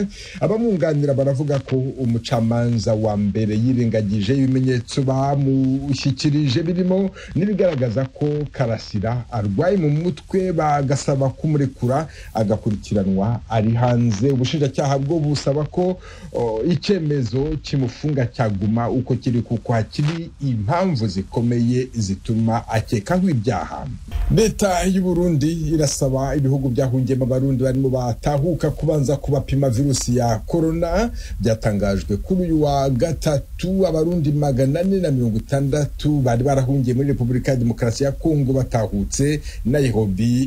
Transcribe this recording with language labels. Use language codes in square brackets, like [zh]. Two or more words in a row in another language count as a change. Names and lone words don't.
[rw] Abamwunganira baravuga ko umucamanza wa mbere yirengagije ibimenyetso bamushyikirije birimo n'ibigaragaza ko Karasira arwaye mu mutwe, bagasaba kumurekura agakurikiranwa ari hanze. Ubushinjacyaha bwo busaba ko icyemezo kimufunga cyaguma uko kiri kuko hakiri impamvu zikomeye zituma akekaho ibyaha. Leta y'u Burundi irasaba ibihugu byahungiyemo abarundi barimo batahuka kubanza kubapima virusi ya corona. Byatangajwe kuri uyu wa gatatu. Abarundi 460 bari barahungiye muri Repubulika ya Demokarasi ya Kongo batahutse Nairobi.